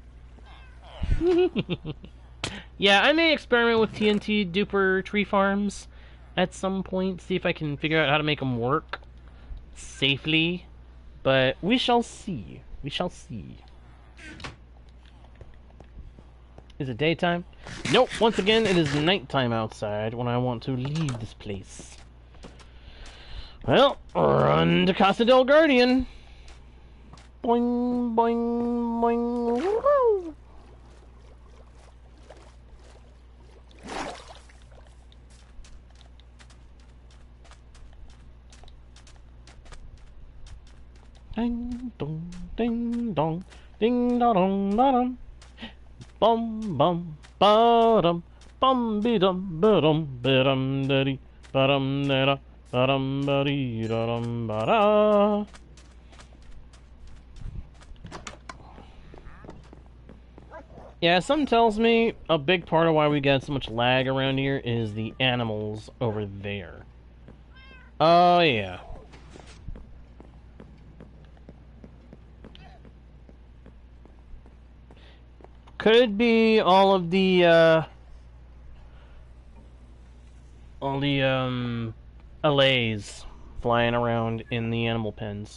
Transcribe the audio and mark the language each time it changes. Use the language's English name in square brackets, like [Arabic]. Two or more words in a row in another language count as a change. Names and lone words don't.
[English] Yeah, I may experiment with TNT duper tree farms at some point, see if I can figure out how to make them work safely, but we shall see. We shall see. Is it daytime? Nope, once again it is nighttime outside when I want to leave this place. Well, run to Casa del Guardian. Boing, boing, boing. Woo! Ding dong, ding dong, ding da dong da dum, bum bum ba dum, bum be dum ba dum ba dum da dee ba dum da da ba dum ba dee da dum ba da. Yeah, something tells me a big part of why we get so much lag around here is the animals over there. Oh yeah. Could be all the allays flying around in the animal pens.